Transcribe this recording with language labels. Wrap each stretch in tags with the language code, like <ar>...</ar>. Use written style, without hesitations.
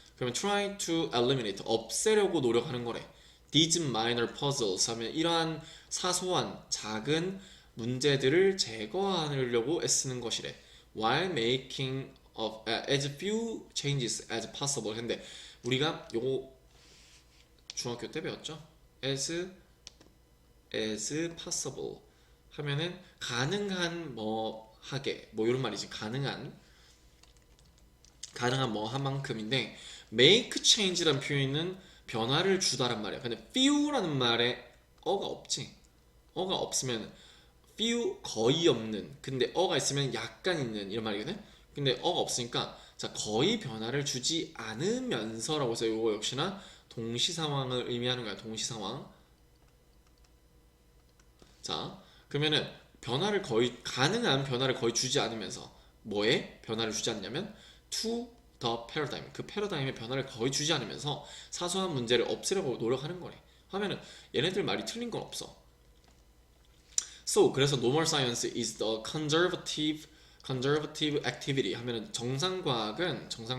<ko>그러면</ko> <en>trying to eliminate</en> <ko>없애려고 노력하는 거래.</ko> <en>these minor puzzles</en> <ko>하면 이러한 사소한 작은 문제들을 제거하려고 애쓰는 것이래.</ko> <en>while making of as few changes as possible.</en> <ko>근데 우리가 요거 중학교 때 배웠죠?</ko> <en>as possible</en> <ko>하면은 가능한 뭐 하게 뭐 이런 말이지. 가능한 뭐 한 만큼인데</ko> <en>make change</en> <ko>라는 표현은 변화를 주다란 말이야. 근데 few라는 말에 어가 없지. 어가 없으면 few 거의 없는, 근데 어가 있으면 약간 있는 이런 말이거든. 근데 어가 없으니까 자, 거의 변화를 주지 않으면서라고 해서 이거 역시나 동시상황을 의미하는 거야. 동시상황. 자, 그러면은 가능한 변화를 거의 주지 않으면서 뭐에 변화를 주지 않냐면</ko> <en>to the paradigm.</en> <ko>그 패러다임의 변화를 거의 주지 않으면서 사소한 문제를 없애려고 노력하는 거래. 하면은 얘네들 말이 틀린 건 없어.</ko> <en>So</en> <ko>그래서</ko> <en>normal science is the conservative activity</en> <ko>하면은 정상과학은</ko>